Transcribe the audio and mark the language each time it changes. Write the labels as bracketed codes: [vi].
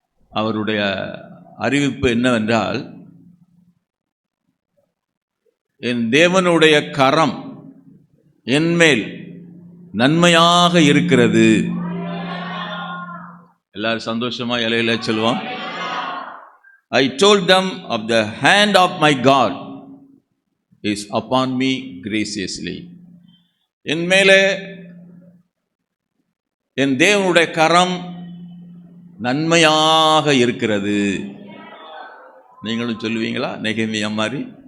[ta] அவருடைய அறிவிப்பு என்னவென்றால், என் தேவனுடைய கரம் என்மேல் நன்மையாக இருக்கிறது. எல்லாரும் சந்தோஷமா இலையில சொல்லுவோம். [en] I told them of the hand of my God is upon me graciously. [ta] என் மேலே என் தேவனுடைய கரம் நன்மையாக இருக்கிறது. நீங்களும் சொல்லுவீங்களா நெகேமியா மாதிரி?